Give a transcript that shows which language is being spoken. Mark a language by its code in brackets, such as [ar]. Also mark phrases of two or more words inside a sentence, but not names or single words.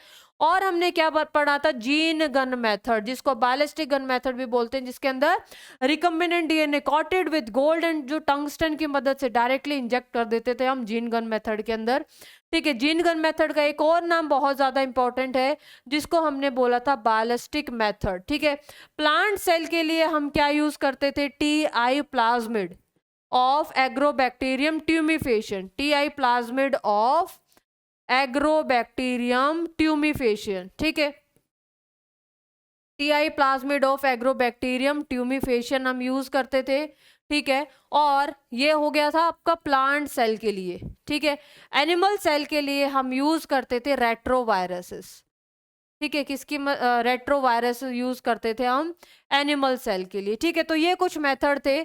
[hi] और हमने क्या पढ़ा था, [en] gene gun method, [hi] जिसको [en] ballistic gun method [hi] भी बोलते हैं, जिसके अंदर [en] recombinant DNA coated with gold and [hi] जो टंगस्टन की मदद से [en] directly inject [hi] कर देते थे हम [en] gene gun method [hi] के अंदर। ठीक है, [en] gene gun method [hi] का एक और नाम बहुत ज्यादा इंपॉर्टेंट है, जिसको हमने बोला था [en] ballistic method. [hi] ठीक है, [en] plant cell [hi] के लिए हम क्या यूज करते थे, [en] TI plasmid of agrobacterium tumefacium, TI plasmid of agrobacterium tumefacium. [hi] ठीक है, [en] TI plasmid of agrobacterium tumefacium [hi] हम यूज करते थे। ठीक है, और ये हो गया था आपका [en] plant cell [hi] के लिए। ठीक है, [en] animal cell [hi] के लिए हम यूज करते थे रेट्रोवायरसेस। ठीक है, किसकी रेट्रोवायरस यूज करते थे हम [en] animal cell [hi] के लिए। ठीक है, तो ये कुछ मेथड थे।